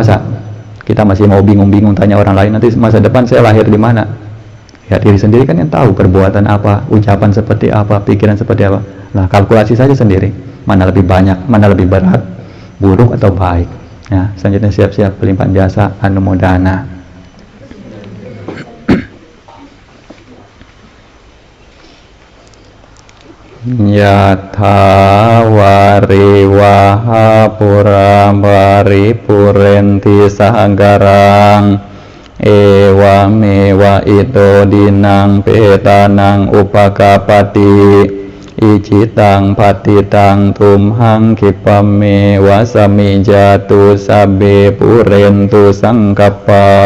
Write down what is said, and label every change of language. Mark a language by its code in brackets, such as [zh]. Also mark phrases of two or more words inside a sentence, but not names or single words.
[id] Masa kita masih mau bingung-bingung tanya orang lain, nanti masa depan saya lahir di mana? Ya diri sendiri kan yang tahu perbuatan apa, ucapan seperti apa, pikiran seperti apa. Nah, kalkulasi saja sendiri, mana lebih banyak, mana lebih berat, buruk atau baik. Ya, selanjutnya siap-siap pelimpahan jasa anumodana. [pi] Yatha wariwaha puram paripurenti sagarang ewa mewa ito dinang petanang upakapati icitang patitang tumhang kipame wasami jatu sabe purentu sangkapa